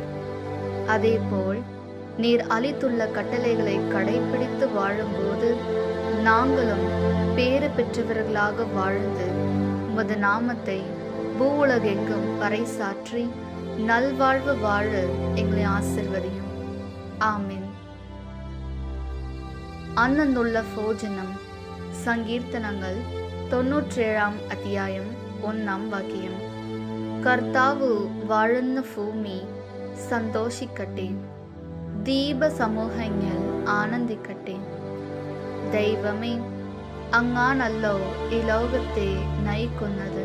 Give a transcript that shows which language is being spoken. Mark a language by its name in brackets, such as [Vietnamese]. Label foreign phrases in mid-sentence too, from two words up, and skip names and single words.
[Tamil] அதேபோல் நீர் அளித்துள்ள கட்டளைகளை கடைபிடித்து வாழும்போது நாங்களும் பேறு பெற்றவர்களாக வாழ்ந்து உமது நாமத்தை பூவுலகெங்கும் பறைசாற்றி நல்வாழ்வு வாழ எங்களை ஆசிர்வதியும். ஆமென். அன்னந்துள்ள போஜனம். [Malayalam] சங்கீர்த்தனங்கள் 97 അധ്യായം 1 വാക്യം. കർത്താവ് വാഴുന്ന ഭൂമി സന്തോഷിക്കട്ടെ, ദീപസമൂഹങ്ങൾ ആനന്ദിക്കട്ടെ. ദൈവമേ, അങ്ങാണല്ലോ ഈ ലോകത്തെ നയിക്കുന്നത്.